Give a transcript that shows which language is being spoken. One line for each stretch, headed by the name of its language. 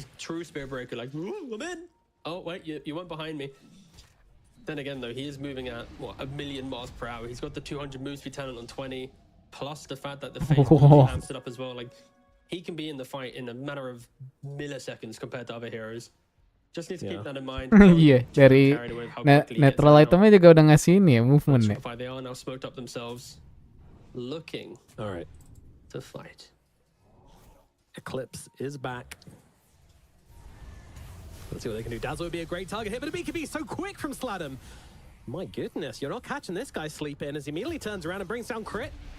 English: is true Spirit Breaker, like, "Ooh, I'm in." Oh, wait, you went behind me. Then again, though, he is moving at, what, 1,000,000 miles per hour. He's got the 200 move speed talent on 20, plus the fact that the phase amps it up as well. Like, he can be in the fight in a matter of milliseconds compared to other heroes. Just need to keep that in mind.
Indonesian: Iya, dari netral itemnya juga udah ngasih ini ya, movement ya.
English: They are now smoked up themselves, looking to fight. Eclipse is back. Let's see what they can do. Dazzle would be a great target hit, but a BKB so quick from Sladam. My goodness, you're not catching this guy sleep in as he immediately turns around and brings down crit.